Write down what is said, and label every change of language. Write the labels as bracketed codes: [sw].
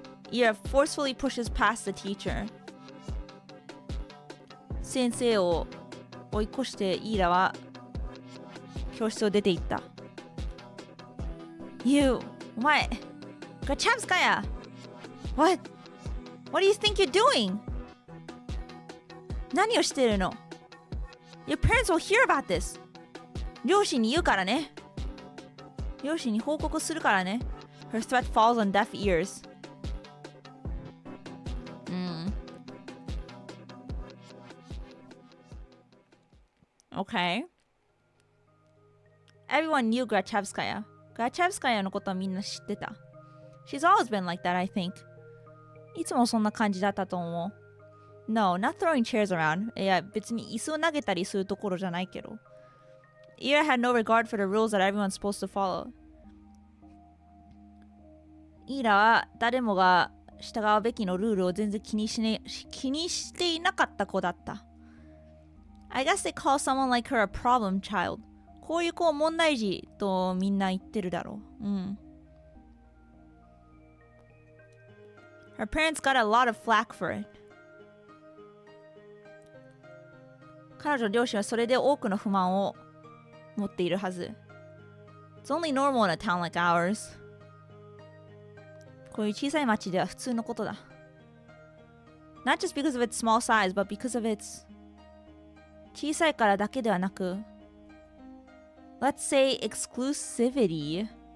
[en] Ira forcefully pushes past the teacher. [ja] 先生を追い越してイーラは教室を出て行った。 [en] You! [ja] お前 Grachevskaya! What? [en] What do you think you're doing? [ja] 何をしてるの？ [en] Your parents will hear about this. [ja] 両親に言うからね。両親に報告するからね。 [en] Her threat falls on deaf ears. Okay. Everyone knew Grachevskaya. [ja] Grachevskaya のことはみんな知ってた。 [en] She's always been like that, I think. [ja] いつもそんな感じだったと思う。 [en] No, not throwing chairs around. [ja] いや、別に椅子を投げたりするところじゃないけど。 [en] Ira had no regard for the rules that everyone's supposed to follow. [ja] イラは誰もが従うべきのルールを全然気にしていなかった子だった。 [en] I guess they call someone like her a problem child. [ja] こういう子を問題児とみんな言ってるだろう。 [en] Her parents got a lot of flack for it. [ja] 彼女両親はそれで多くの不満を持っているはず。 [en] It's only normal in a town like ours. [ja] こういう小さい町では普通のことだ。 [en] Not just because of its small size, but because of its [ja] 小さいからだけではなく [en] Let's say exclusivity.